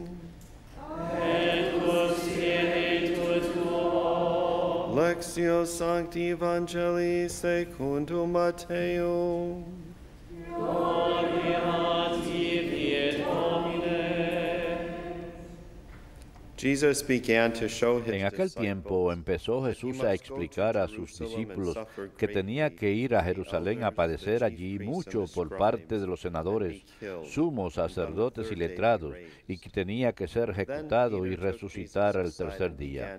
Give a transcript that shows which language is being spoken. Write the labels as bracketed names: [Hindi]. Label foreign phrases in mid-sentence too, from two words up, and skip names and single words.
[Latin] Et cum spiritu tuo. Lectio Sancti Evangelii secundum Matteum. Gloria tibi et Domine. [English] Jesus began to show his [Spanish] En aquel tiempo empezó Jesús a explicar a sus discípulos que tenía que ir a Jerusalén a padecer allí mucho por parte de los senadores, sumos sacerdotes y letrados, y que tenía que ser ejecutado y resucitar al tercer día.